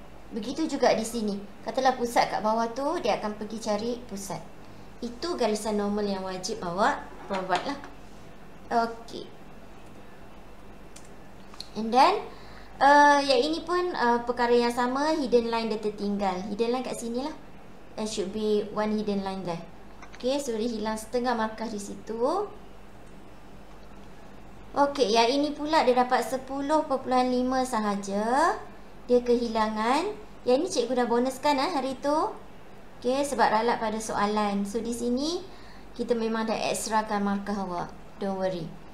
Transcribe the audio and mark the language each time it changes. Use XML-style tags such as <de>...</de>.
<ms>Begitu juga di sini. Katalah pusat kat bawah tu, dia akan pergi cari pusat. Itu garisan normal yang wajib awak provide lah. Okey.</ms> <en>And then</en> <ms>yang ini pun perkara yang sama. Hidden line dia tertinggal. Hidden line kat sini lah.</ms> <en>There should be one hidden line there.</en> <ms>Okey, so dia hilang setengah markah di situ. Okey, yang ini pula dia dapat 10.5 sahaja. Dia kehilangan. Yang ini cikgu dah bonuskan hari tu. Okey, sebab ralat pada soalan. So di sini kita memang dah ekstrakan markah awak.</ms> <en>Don't worry.</en>